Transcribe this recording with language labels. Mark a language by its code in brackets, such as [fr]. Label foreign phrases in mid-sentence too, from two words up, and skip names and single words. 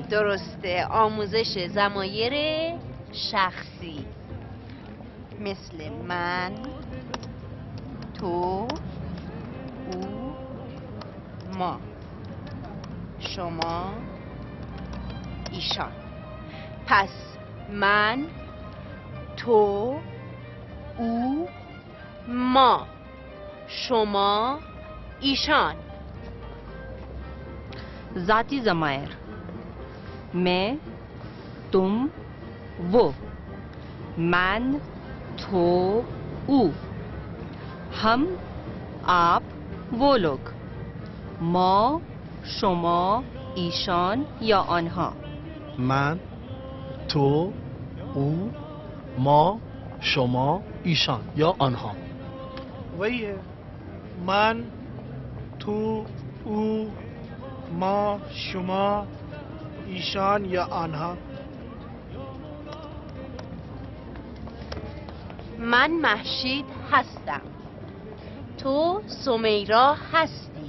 [fa] درسته، آموزش ضمایر شخصی مثل من، تو، او، ما، شما، ایشان. پس من، تو، او، ما، شما، ایشان. ذاتی ضمایر. [hi] मैं, तुम, वो. [fa] من، تو، او. [hi] हम, आप, वो लोग. [fa] ما، شما، ایشان یا آنها. من، تو، او، ما، شما، ایشان یا آنها. [hi] वही है [fa] من تو او ما شما ایشان یا آنها. من مهشید هستم. تو سمیرا هستی.